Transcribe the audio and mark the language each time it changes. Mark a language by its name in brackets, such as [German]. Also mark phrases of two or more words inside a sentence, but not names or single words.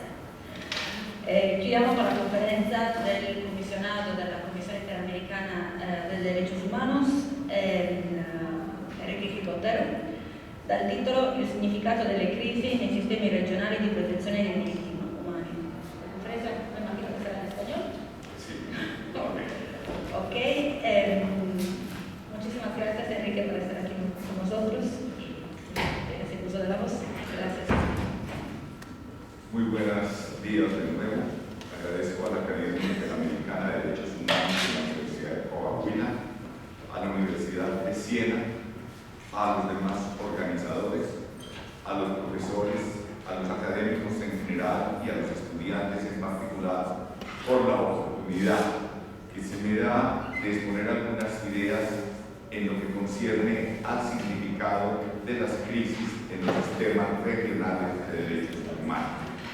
[Italian] Chiudiamo con la conferenza del comisionato della Commissione Interamericana de Derechos Humanos, Enrique Gil-Botero, dal titolo Il significato delle crisi nei sistemi regionali di protezione dei diritti umani. La conferenza [Spanish] me imagino que será en español. Sí. Ok, muchísimas gracias Enrique por estar aquí con nosotros y hacer uso de la voz. Gracias. Muy buenos días de nuevo. Agradezco a la Academia Interamericana de Derechos Humanos de la Universidad de Coahuila, a la Universidad de Siena, a los demás organizadores, a los profesores, a los académicos en general y a los estudiantes en particular por la oportunidad que se me da de exponer algunas ideas en lo que concierne al significado de las crisis en los sistemas regionales de derechos humanos.